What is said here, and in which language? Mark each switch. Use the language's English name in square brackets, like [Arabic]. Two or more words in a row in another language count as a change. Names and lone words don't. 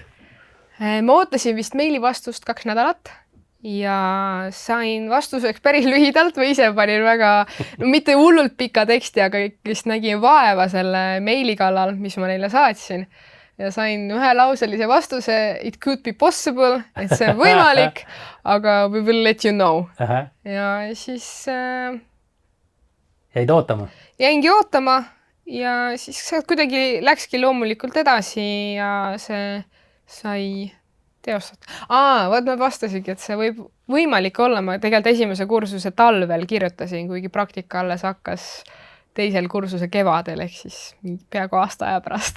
[Estonian] Ma ootasin vist meili vastust 2 nädalat ja sain vastuseks päris lühidalt või ise panin väga, mitte hullult pika teksti, aga vist nägin vaeva selle meili kallal, mis ma neile saatsin. Ja sain ühelauselise vastuse, [English] it could be possible, [Estonian] et see on võimalik, aga [English] we will let you know. [Estonian] Ja siis jäid ootama? Jäingi ootama ja siis kuidagi läkski loomulikult edasi ja see sai teostatud. Vaat ma vastasingi, et see võib võimalik olla. Ma tegelikult esimese kursuse talvel kirjutasin, kuigi praktika alles hakkas teisel kursuse kevadel, ehk siis peaaegu aasta aja pärast.